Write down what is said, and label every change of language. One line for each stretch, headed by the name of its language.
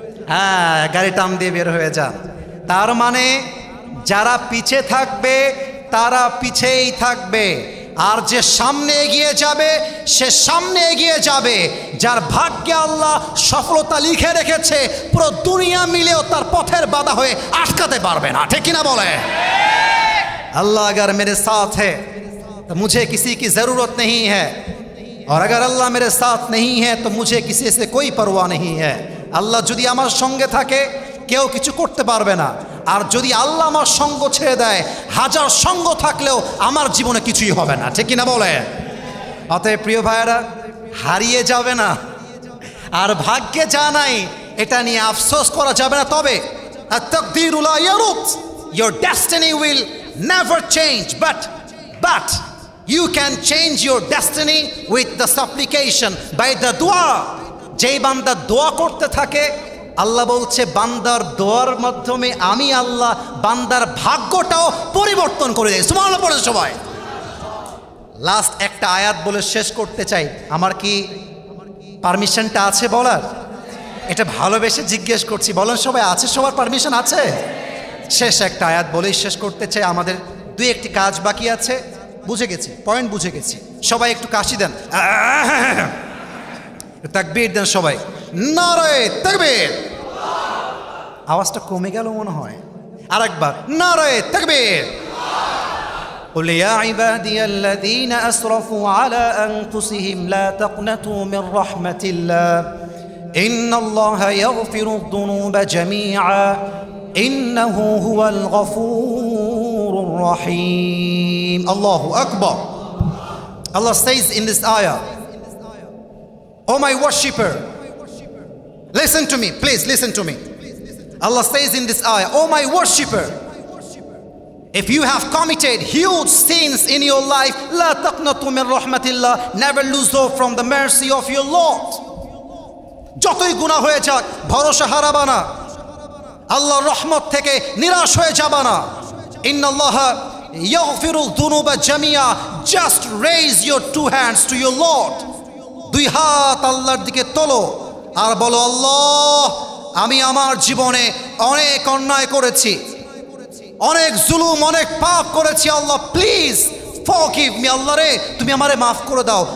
Bangla: হ্যাঁ, গাড়ি টান দিয়ে বের হয়ে যান। তার মানে যারা পিছে থাকবে তারা পিছেই থাকবে, আর যে সামনে এগিয়ে যাবে সে সামনে এগিয়ে যাবে। যার ভাগ্যে আল্লাহ সফলতা লিখে রেখেছে, পুরো দুনিয়া মিলেও তার পথের বাধা হয়ে আটকাতে পারবে না, ঠিক কিনা বলে?
Hindi: अल्लाह अगर मेरे साथ है तो मुझे किसी की ज़रूरत नहीं है, और अगर अल्लाह मेरे साथ नहीं है तो मुझे किसी से कोई परवाह नहीं है।
Bangla: আল্লাহ যদি আমার সঙ্গে থাকে, কেউ কিছু করতে পারবে না। আর যদি আল্লাহ আমার সঙ্গ ছেড়ে দেয়, হাজার সঙ্গ থাকলেও আমার জীবনে কিছুই হবে না, ঠিক কিনা বলে? অতএব প্রিয় ভাইয়েরা, হারিয়ে যাবে না, আর ভাগ্যে যা নাই এটা নিয়ে আফসোস করা যাবে না। তবে
Arabic: at-taqdiru la yarut,
English: your destiny will never change, but you can change your destiny with the supplication, by the dua.
Bangla: যেই বান্দা দোয়া করতে থাকে, আল্লাহ বলছে বান্দার দোয়ার মাধ্যমে আমি আল্লাহ বান্দার ভাগ্যটাও পরিবর্তন করে দেয়। সুবহানাল্লাহ পড়ে সবাই। লাস্ট একটা আয়াত বলে শেষ করতে চাই। আমার কি পারমিশনটা আছে বলার? এটা ভালোবেসে জিজ্ঞেস করছি, বলেন সবাই আছে? সবার পারমিশন আছে? শেষ একটা আয়াত বলেই শেষ করতে চাই। আমাদের দুই একটি কাজ বাকি আছে, বুঝে গেছি, পয়েন্ট বুঝে গেছি। সবাই একটু কাশি দেন, তাকবীর দেন সবাই, নারায়ে তাকবীর। আওয়াজটা কমে গেল মনে হয়, আরেকবার নারায়ে তাকবীর।
Arabic: قل يا عبادي الذين أسرفوا على أنفسهم لا تقنطوا من رحمة الله إن الله يغفر الذنوب جميعا إنه هو الغفور الرحيم الله أكبر
English: Allah says in this ayah, "O my worshipper," listen to me, please listen to me. Allah says in this ayah, "O my worshipper, if you have committed huge sins in your life,
Arabic: la taqnatu min rahmatillah,
English: never lose hope from the mercy of your Lord."
Bangla: যতই গুনাহ হয়ে যাক ভরসা হারাবা না, আল্লাহর রহমত থেকে নিরাশ হয়ে যাবা না।
Arabic: ইন্নাল্লাহা ইয়াগফিরুল যুনুবা জামিয়া,
English: just raise your two hands to your Lord,
Bangla: দুই হাত আল্লাহর দিকে তোলো আর বলো, আল্লাহ আমি আমার জীবনে অনেক অন্যায় করেছি, অনেক জুলুম, অনেক পাপ করেছি, আল্লাহ
English: please forgive me,
Bangla: আল্লাহ রে তুমি আমারে মাফ করে দাও।